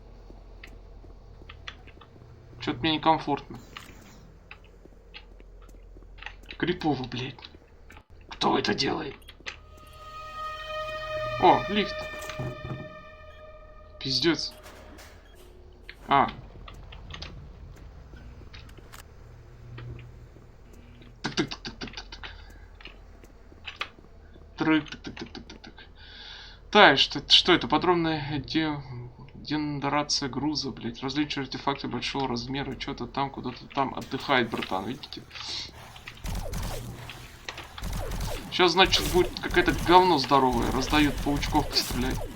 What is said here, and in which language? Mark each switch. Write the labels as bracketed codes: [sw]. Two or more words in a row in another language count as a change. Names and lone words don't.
[ru] Что-то мне некомфортно. Крипово, блядь. Кто это делает? О, лифт. Пиздец. А. Тык-тык-тык-тык-тык-тык. Трык-тык-тык-тык-тык-тык. Так, что это? Подробная генерация груза, блять. Различные артефакты большого размера. Что-то там, куда-то там отдыхает, братан, видите? Сейчас, значит, будет какое-то говно здоровое. Раздают паучков пострелять.